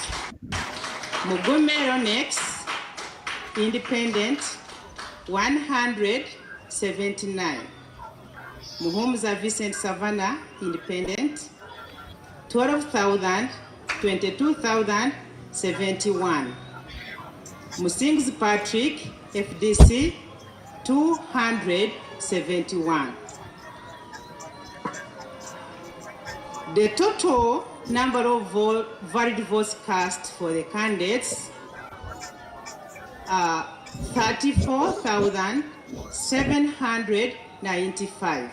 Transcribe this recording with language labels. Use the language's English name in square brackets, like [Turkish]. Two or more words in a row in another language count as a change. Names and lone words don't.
[English] Mugume Ronex, Independent, 179. Muhumza Vincent Savannah, Independent, 22,071. Musings Patrick, FDC, 271. The total number of valid votes cast for the candidates are 34,795.